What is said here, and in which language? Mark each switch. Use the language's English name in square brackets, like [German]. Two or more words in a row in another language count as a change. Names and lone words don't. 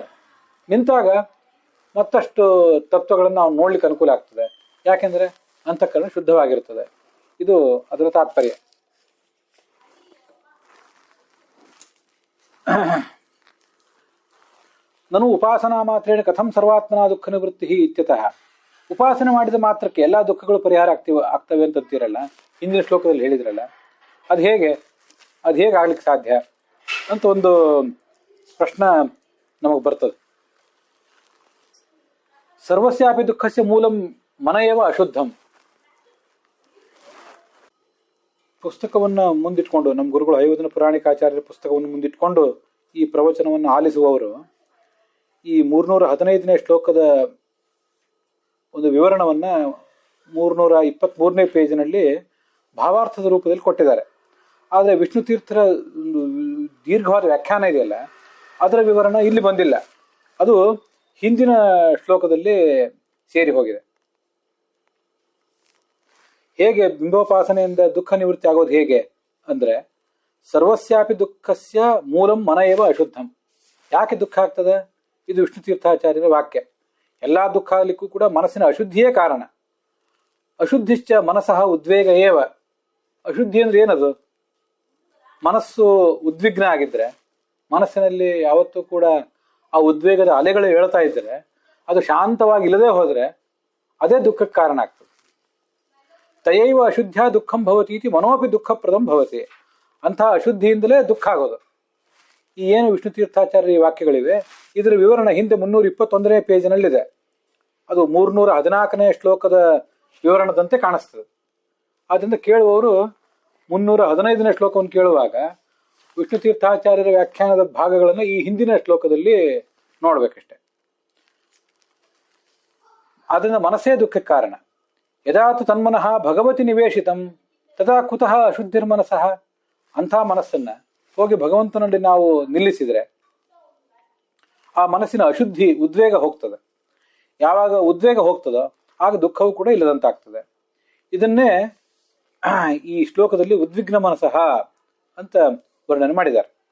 [Kannada] ನಿಂತಾಗ ಮತ್ತಷ್ಟು ತತ್ವಗಳನ್ನು ಅವನು ನೋಡ್ಲಿಕ್ಕೆ ಅನುಕೂಲ ಆಗ್ತದೆ. ಯಾಕೆಂದ್ರೆ ಅಂತಃಕರಣ ಶುದ್ಧವಾಗಿರ್ತದೆ. ಇದು ಅದರ ತಾತ್ಪರ್ಯ. [Sanskrit] ನಾನು ಉಪಾಸನಾ ಮಾತ್ರೇಣ ಕಥಂ ಸರ್ವಾತ್ಮನ ದುಃಖ ನಿವೃತ್ತಿ ಇತ್ಯತಃ. [Kannada] ಉಪಾಸನೆ ಮಾಡಿದ ಮಾತ್ರಕ್ಕೆ ಎಲ್ಲಾ ದುಃಖಗಳು ಪರಿಹಾರ ಆಗ್ತವೆ ಅಂತೀರಲ್ಲ, ಹಿಂದಿನ ಶ್ಲೋಕದಲ್ಲಿ ಹೇಳಿದ್ರಲ್ಲ, ಅದು ಹೇಗೆ ಆಗ್ಲಿಕ್ಕೆ ಸಾಧ್ಯ ಅಂತ ಒಂದು ಪ್ರಶ್ನೆ ನಮಗೆ ಬರ್ತದೆ. [Sanskrit] ಸರ್ವಸ್ಯಾಪಿ ದುಃಖಸ್ಯ ಮೂಲಂ ಮನ ಏವ ಅಶುದ್ಧಂ. [Kannada] ಪುಸ್ತಕವನ್ನು ಮುಂದಿಟ್ಕೊಂಡು, ನಮ್ಮ ಗುರುಗಳು ಹೈವದನ ಪುರಾಣಿಕಾಚಾರ್ಯರ ಪುಸ್ತಕವನ್ನು ಮುಂದಿಟ್ಕೊಂಡು ಈ ಪ್ರವಚನವನ್ನು ಆಲಿಸುವವರು ಈ 315ನೇ ಶ್ಲೋಕದ ಒಂದು ವಿವರಣವನ್ನ 323ನೇ ಪೇಜಿನಲ್ಲಿ ಭಾವಾರ್ಥದ ರೂಪದಲ್ಲಿ ಕೊಟ್ಟಿದ್ದಾರೆ. ಆದರೆ ವಿಷ್ಣು ತೀರ್ಥರ ದೀರ್ಘವಾದ ವ್ಯಾಖ್ಯಾನ ಇದೆಯಲ್ಲ, ಅದರ ವಿವರಣ ಇಲ್ಲಿ ಬಂದಿಲ್ಲ. ಅದು ಹಿಂದಿನ ಶ್ಲೋಕದಲ್ಲಿ ಸೇರಿ ಹೋಗಿದೆ. ಹೇಗೆ ಬಿಂಬೋಪಾಸನೆಯಿಂದ ದುಃಖ ನಿವೃತ್ತಿ ಆಗೋದು ಹೇಗೆ ಅಂದ್ರೆ, [Sanskrit] ಸರ್ವಸ್ಯಾಪಿ ದುಃಖಸ್ಯ ಮೂಲಂ ಮನ ಏವ ಅಶುದ್ಧಂ. [Kannada] ಯಾಕೆ ದುಃಖ ಆಗ್ತದೆ? ಇದು ವಿಷ್ಣು ತೀರ್ಥಾಚಾರ್ಯರ ವಾಕ್ಯ. ಎಲ್ಲಾ ದುಃಖ ಆಗಲಿಕ್ಕೂ ಕೂಡ ಮನಸ್ಸಿನ ಅಶುದ್ಧಿಯೇ ಕಾರಣ. [Sanskrit] ಅಶುದ್ಧಿಶ್ಚ ಮನಸಃ ಉದ್ವೇಗ ಏವ. [Kannada] ಅಶುದ್ಧಿ ಅಂದ್ರೆ ಏನದು? ಮನಸ್ಸು ಉದ್ವಿಗ್ನ ಆಗಿದ್ರೆ, ಮನಸ್ಸಿನಲ್ಲಿ ಯಾವತ್ತೂ ಕೂಡ ಆ ಉದ್ವೇಗದ ಅಲೆಗಳು ಹೇಳ್ತಾ ಇದ್ರೆ, ಅದು ಶಾಂತವಾಗಿ ಇಲ್ಲದೆ ಹೋದ್ರೆ ಅದೇ ದುಃಖಕ್ಕೆ ಕಾರಣ ಆಗ್ತದೆ. [Sanskrit] ತಯೈವ ಅಶುದ್ಧ ದುಃಖಂ ಭವತಿ ಇತಿ ಮನೋಪಿ ದುಃಖಪ್ರದಂ ಭವತಿ. [Kannada] ಅಂತಹ ಅಶುದ್ಧಿಯಿಂದಲೇ ದುಃಖ ಆಗೋದು. ಈ ಏನು ವಿಷ್ಣು ತೀರ್ಥಾಚಾರ್ಯ ಈ ವಾಕ್ಯಗಳಿವೆ, ಇದರ ವಿವರಣೆ ಹಿಂದೆ 321ನೇ ಪೇಜಿನಲ್ಲಿದೆ. ಅದು 314ನೇ ಶ್ಲೋಕದ ವಿವರಣದಂತೆ ಕಾಣಿಸ್ತದೆ. ಆದ್ದರಿಂದ ಕೇಳುವವರು 315ನೇ ಶ್ಲೋಕವನ್ನು ಕೇಳುವಾಗ ವಿಷ್ಣು ತೀರ್ಥಾಚಾರ್ಯರ ವ್ಯಾಖ್ಯಾನದ ಭಾಗಗಳನ್ನು ಈ ಹಿಂದಿನ ಶ್ಲೋಕದಲ್ಲಿ ನೋಡ್ಬೇಕಷ್ಟೆ. ಅದರಿಂದ ಮನಸ್ಸೇ ದುಃಖಕ್ಕೆ ಕಾರಣ. [Sanskrit] ಯದಾತು ತನ್ಮನಃ ಭಗವತಿ ನಿವೇಶಿತಂ ತದಾ ಕುತಃ ಅಶುದ್ಧಿರ್ಮನಸಃ. [Kannada] ಅಂಥ ಮನಸ್ಸನ್ನ ಹೋಗಿ ಭಗವಂತನಲ್ಲಿ ನಾವು ನಿಲ್ಲಿಸಿದ್ರೆ ಆ ಮನಸ್ಸಿನ ಅಶುದ್ಧಿ, ಉದ್ವೇಗ ಹೋಗ್ತದೆ. ಯಾವಾಗ ಉದ್ವೇಗ ಹೋಗ್ತದೋ ಆಗ ದುಃಖವೂ ಕೂಡ ಇಲ್ಲದಂತಾಗ್ತದೆ. ಇದನ್ನೇ ಈ ಶ್ಲೋಕದಲ್ಲಿ [Sanskrit] ಉದ್ವಿಗ್ನ ಮನಸಃ [Kannada] ಅಂತ ವರ್ಣನೆ ಮಾಡಿದ್ದಾರೆ.